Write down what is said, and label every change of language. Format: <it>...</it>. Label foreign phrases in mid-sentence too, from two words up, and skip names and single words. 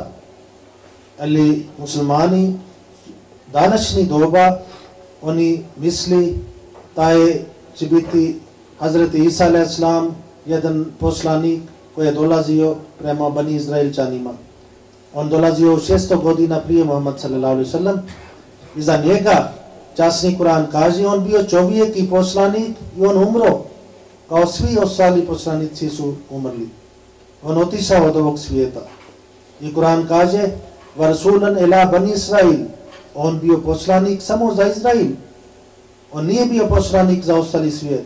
<bs>Ali muslimani današnji doba, oni misli da će biti Hazreti Isa a.s. jedan poslanik koji je dolazio prema Bani Izraelčanima. On dolazio 600 godina prije Muhammad</bs> <ar>صلى الله عليه وسلم</ar> <bs>i za njega časni Kur'an kaže, on bio čovjek i poslanik i on umro. Kao svi ostali poslanici su umrli. On otišao od ovog svijeta. I Kur'an kaže,</bs> <ar>ورسولا إلى بني إسرائيل.</ar> <bs>On bio poslanik samo za Izrael. On nije bio poslanik za ostali svijet.</bs>